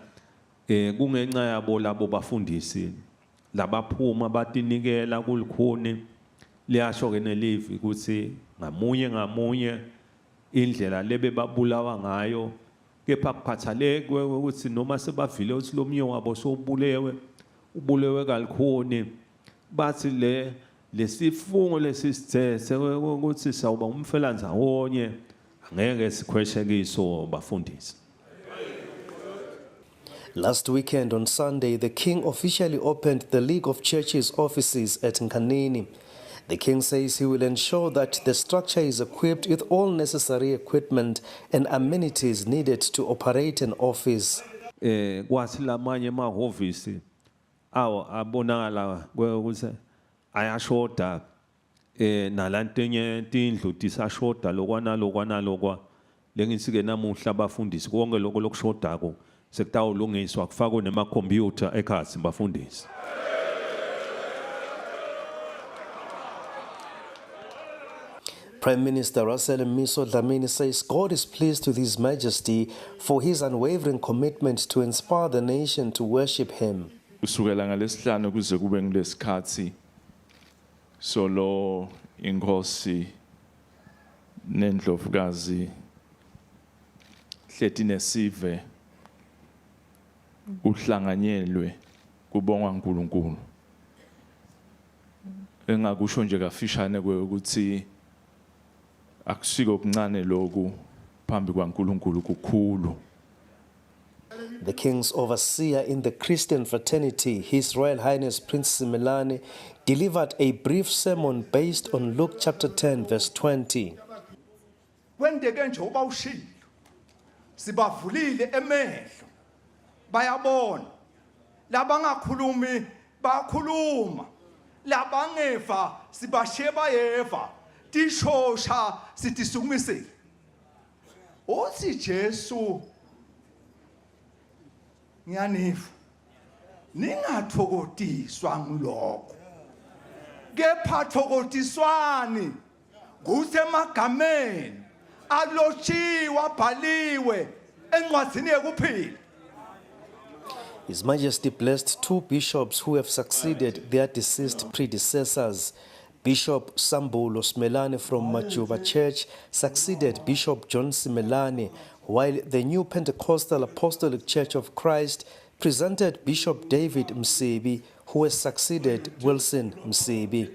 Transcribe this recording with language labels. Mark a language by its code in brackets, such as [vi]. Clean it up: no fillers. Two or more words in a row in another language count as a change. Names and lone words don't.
[ss] kungenxa yabo labo bafundisi labaphuma batinikela kulikhuni liyasho ke nelive ukuthi ngamunye indlela lebe babulawa ngayo kepha kuphathaleke ukuthi noma sebavile ukuthi lomnye wabo ubulewe kalukhuni bathi lesifungo lesithethe ukuthi sawuba umfelandzawonye angeke sikhweshekiso bafundisi. [en] Last weekend on Sunday, the King officially opened the League of Churches offices at Nkanini. The king says he will ensure that the structure is equipped with all necessary equipment and amenities needed to operate an office. [ss] Kwathi lamanye amahhovisi abonakala ukuthi ayashoda nalantenye tindlu tisashoda lokwa lengisike namuhla abafundisi konke lokho lokushodako sekutawulungiswa kufakwe nemakhompyutha ekhasi bafundisi. [en] Prime Minister Russell Miso Dlamini says God is pleased with His Majesty for his unwavering commitment to inspire the nation to worship Him. [ss] Kusukela ngalesihlanu kuze kube ngilesikhathi solo inkosi nendlovukazi hleti nesive uhlanganyelwe kubongwa uNkulunkulu. Engakusho nje kafishane ukuthi akusiko okuncane lokhu phambi kwaNkulunkulu kukhulu. [en] The king's overseer in the Christian fraternity, His Royal Highness Prince Simelane, delivered a brief sermon based on Luke chapter 10 verse 20. [ss] Kwendeke nje ubawushilo sibavulile emehlo bayabona labangakhulumi bakhuluma labangeva sibashiye bayeva tishosha sitisukumisile uthi Jesu ngiyanifu ningathokotiswa ngilokho kepha thokotiswani kusemagameni alotshiwa abhaliwe encwadini yekuphila. [en] His Majesty blessed two bishops who have succeeded their deceased predecessors. Bishop Sambulo Simelane from Majuba Church succeeded Bishop John Simelane, while the new Pentecostal Apostolic Church of Christ presented Bishop David Msebi, who has succeeded Wilson Msebi.